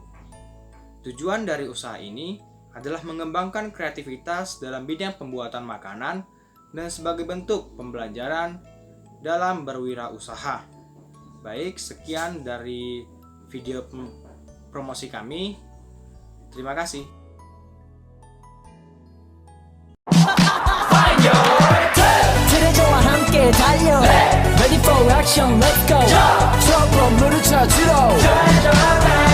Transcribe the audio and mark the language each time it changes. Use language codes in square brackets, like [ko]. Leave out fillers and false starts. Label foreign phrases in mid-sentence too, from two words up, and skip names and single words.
[id] Tujuan dari usaha ini adalah mengembangkan kreativitas dalam bidang pembuatan makanan dan sebagai bentuk pembelajaran dalam berwirausaha. Baik, sekian dari video promosi kami. Terima kasih. [ko] 그래 좋아 함께 달려 [en] Ready for action let's go [ko] 저거 물을 찾으러